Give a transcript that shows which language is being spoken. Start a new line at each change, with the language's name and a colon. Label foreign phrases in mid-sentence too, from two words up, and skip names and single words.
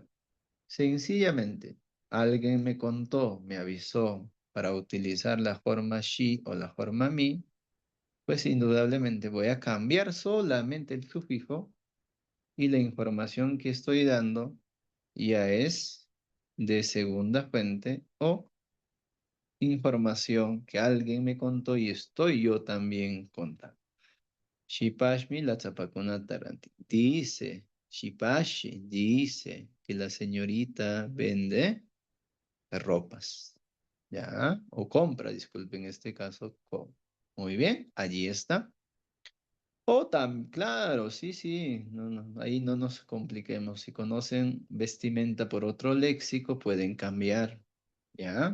Spanish: Sencillamente, alguien me contó, me avisó para utilizar la forma she o la forma mi, pues indudablemente voy a cambiar solamente el sufijo y la información que estoy dando ya es de segunda fuente o información que alguien me contó y estoy yo también contando.
Quechua: Shipashmi la tzapakuna taranti.
Spanish: Shipashi dice que la señorita vende ropas, ¿ya? O compra, disculpe, en este caso, muy bien, allí está. Claro, sí, sí, ahí no nos compliquemos. Si conocen vestimenta por otro léxico, pueden cambiar, ¿ya?